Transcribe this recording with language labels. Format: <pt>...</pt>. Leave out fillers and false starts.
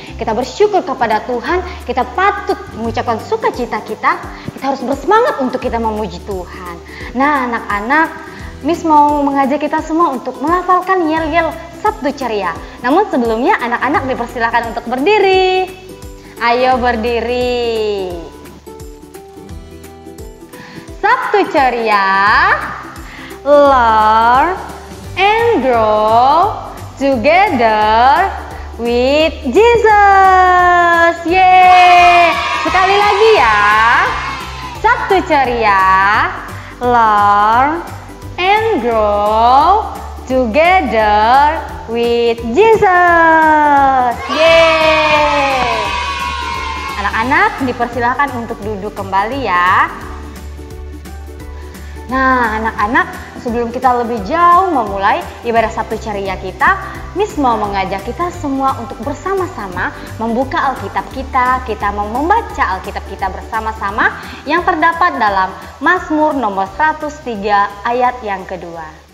<id>Kita bersyukur kepada Tuhan, kita patut mengucapkan sukacita kita harus bersemangat untuk kita memuji Tuhan. Nah anak-anak, Miss mau mengajak kita semua untuk melafalkan yel-yel Sabtu Ceria. Namun sebelumnya anak-anak dipersilakan untuk berdiri. Ayo berdiri.</id> <en>Sabtu Ceria, learn and grow together with Jesus. Yeay!</en> <id>Sekali lagi ya.</id> <en>Sabtu Ceria, learn and grow together with Jesus. Yeay!</en> <id>Anak-anak dipersilakan untuk duduk kembali ya. Nah anak-anak, sebelum kita lebih jauh memulai ibadah Sabtu Ceria kita, Miss mau mengajak kita semua untuk bersama-sama membuka Alkitab kita mau membaca Alkitab kita bersama-sama yang terdapat dalam Mazmur nomor 103 ayat yang kedua.</id>